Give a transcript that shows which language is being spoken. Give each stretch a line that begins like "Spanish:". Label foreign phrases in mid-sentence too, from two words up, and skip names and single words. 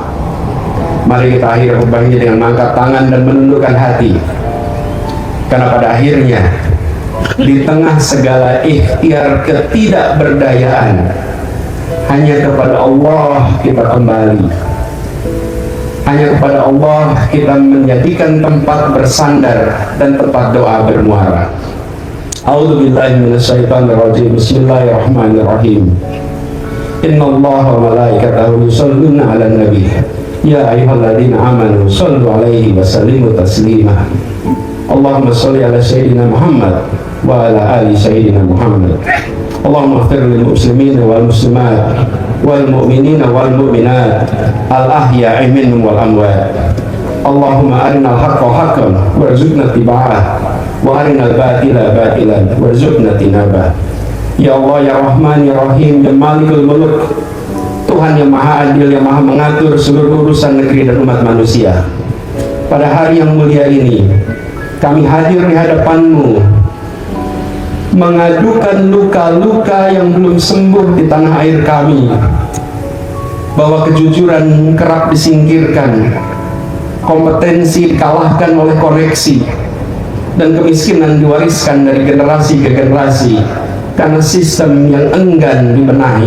Indonesian: Mari kita akhiri khutbah ini dengan mengangkat tangan dan menundukkan hati, karena pada akhirnya di tengah segala ikhtiar ketidakberdayaan, hanya kepada Allah kita kembali. Hanya kepada Allah kita menjadikan tempat bersandar dan tempat doa bermuara.
Arabic: أعوذ بالله من الشيطان الرجيم. بسم الله الرحمن الرحيم. إن الله وملائكته يصلون على النبي. يا أيها الذين آمنوا صلوا عليه وسلموا تسليما. اللهم صل على سيدنا محمد وعلى آل سيدنا محمد. اللهم اغفر للمسلمين والمسلمات والمؤمنين والمؤمنات الأحياء منهم والأموات. اللهم أرنا الحق حقا وارزقنا اتباعه وأرنا الباطل باطلا وارزقنا اجتنابه. يا الله، يا رحمن، يا رحيم، يا مالك الملوك,
Indonesian: Tuhan yang maha adil, yang maha mengatur seluruh urusan negeri dan umat manusia. Pada hari yang mulia ini, kami hadir di hadapan-Mu, mengadukan luka-luka yang belum sembuh di tanah air kami, bahwa kejujuran kerap disingkirkan, kompetensi dikalahkan oleh koreksi, dan kemiskinan diwariskan dari generasi ke generasi karena sistem yang enggan dibenahi.